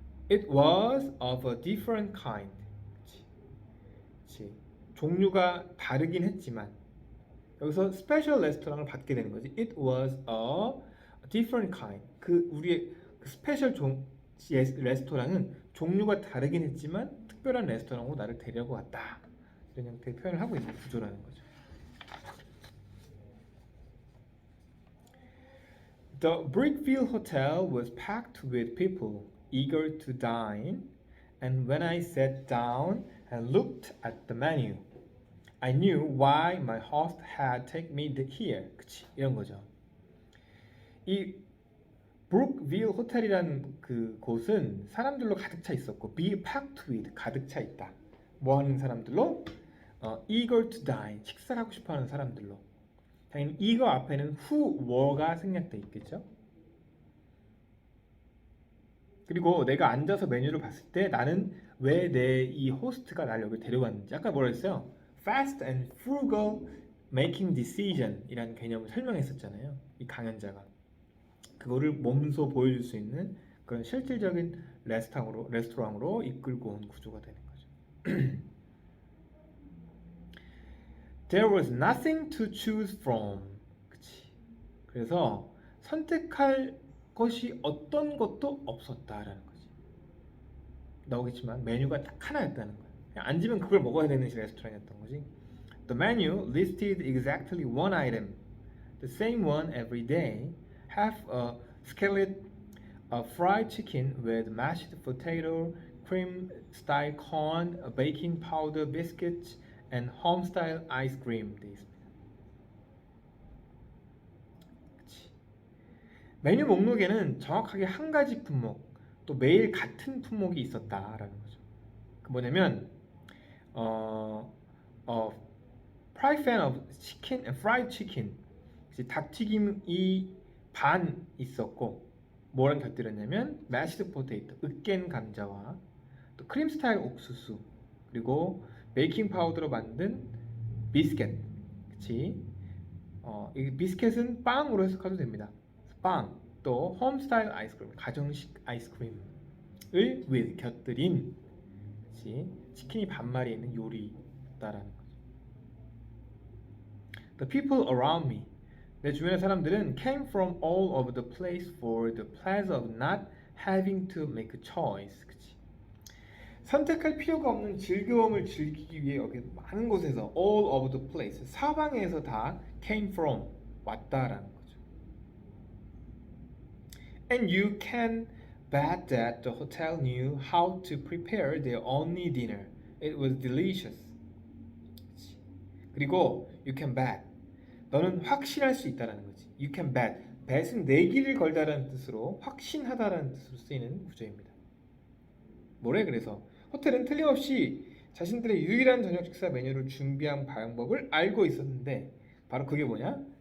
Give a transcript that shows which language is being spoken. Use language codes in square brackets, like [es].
[en] It was of a different kind. [ko] 그치? 종류가 다르긴 했지만 여기서 스페셜 레스토랑을 받게 되는 거지. It was a different kind. 그 우리의 그 스페셜 레스토랑은 종류가 다르긴 했지만 특별한 레스토랑으로 나를 데려고 왔다. 이런 형태의 표현을 하고 있는 구조라는 거죠. [en] The Brickville Hotel was packed with people eager to dine, and when I sat down and looked at the menu, I knew why my host had taken me here. [ko] 그치? 이런 거죠. 이 브룩빌 호텔이라는 그 곳은 사람들로 가득 차 있었고, [en] be packed with [ko] 가득 차 있다. 뭐 하는 사람들로? [en] eager to dine [ko] 식사를 하고 싶어하는 사람들로. 당연히 eager 앞에는 [en] who were [ko] 가 생략돼 있겠죠. 그리고 내가 앉아서 메뉴를 봤을 때 나는 왜 내 이 호스트가 나를 여기 데려왔는지 아까 뭐라 했어요? [en] Fast and frugal making decision [ko] 이라는 개념을 설명했었잖아요. 이 강연자가 그거를 몸소 보여줄 수 있는 그런 실질적인 레스토랑으로 이끌고 온 구조가 되는 거죠. [en] There was nothing to choose from. [ko] 그치? 그래서 선택할 것이 어떤 것도 없었다라는 거지. 나오겠지만 메뉴가 딱 하나였다는 거야. 그냥 앉으면 그걸 먹어야 되는 레스토랑이었던 거지. [en] The menu listed exactly one item, the same one every day. Half a skillet of fried chicken with mashed potato, cream style corn, baking powder biscuits, and homestyle ice cream [ko] 돼 있습니다. 그치. 메뉴 목록에는 정확하게 한 가지 품목, 또 매일 같은 품목이 있었다라는 거죠. 그 뭐냐면 [en] 어, 어, Fry fan of chicken and fried chicken. [ko] 닭튀김이 반 있었고 뭐랑 곁들였냐면 [en] mashed potato, [ko] 으깬 감자와 또 크림 스타일 옥수수 그리고 베이킹 파우더로 만든 비스켓. 그치? 이 비스켓은 빵으로 해석해도 됩니다. 빵, 또 홈 스타일 아이스크림, 가정식 아이스크림을 with 곁들인 그치? 치킨이 반마리에 있는 요리다라는 거죠. [en] The people around me. [ko] 내 주변의 사람들은 [en] came from all over the place for the pleasure of not having to make a choice. [ko] 그치? 선택할 필요가 없는 즐거움을 즐기기 위해 여기 많은 곳에서 [en] all over the place [ko] 사방에서 다 [en] came from [ko] 왔다라는 거죠. [en] And you can bet that the hotel knew how to prepare their only dinner. It was delicious. 그치? [ko] 그리고 [en] you can bet [ko] 너는 확신할 수 있다라는 거지. [en] You can bet. [ko] bet은 내기를 걸다라는 뜻으로 확신하다라는 뜻으로 쓰이는 구조입니다. 뭐래 그래서 호텔은 틀림없이 자신들의 유일한 저녁 식사 메뉴를 준비한 방법을 알고 있었는데 바로 그게 뭐냐?